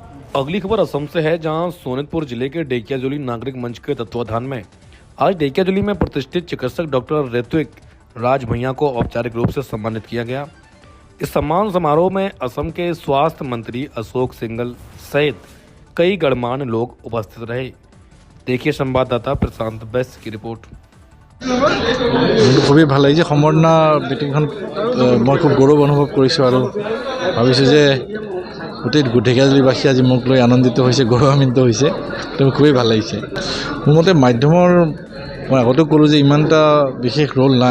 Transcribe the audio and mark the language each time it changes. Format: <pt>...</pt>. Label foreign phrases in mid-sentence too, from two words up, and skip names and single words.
<hi>अगली खबर असम से है, जहां सोनितपुर जिले के डेकियाजुली नागरिक मंच के तत्वाधान में आज डेकियाजुली में प्रतिष्ठित चिकित्सक डॉक्टर ऋत्विक राज भैया को औपचारिक रूप से सम्मानित किया गया। इस सम्मान समारोह में असम के स्वास्थ्य मंत्री अशोक सिंघल सहित कई गणमान्य लोग उपस्थित रहे। देखिए संवाददाता प्रशांत बेस्ट की रिपोर्ट।</hi> <as>খুবই ভাল লাগিছে সম্বৰ্ধনা মিটিংখন মই খুব গৌৰৱ অনুভৱ কৰিছোঁ আৰু ভাবিছোঁ যে গোটেই ঢেকীয়াজুলিবাসী আজি মোক লৈ আনন্দিত হৈছে, গৌৰৱান্বিত হৈছে। তো খুবেই ভাল লাগিছে। মোৰ মতে মাধ্যমৰ মই আগতেও ক'লোঁ যে ইমান এটা বিশেষ ৰোল নাই।</as>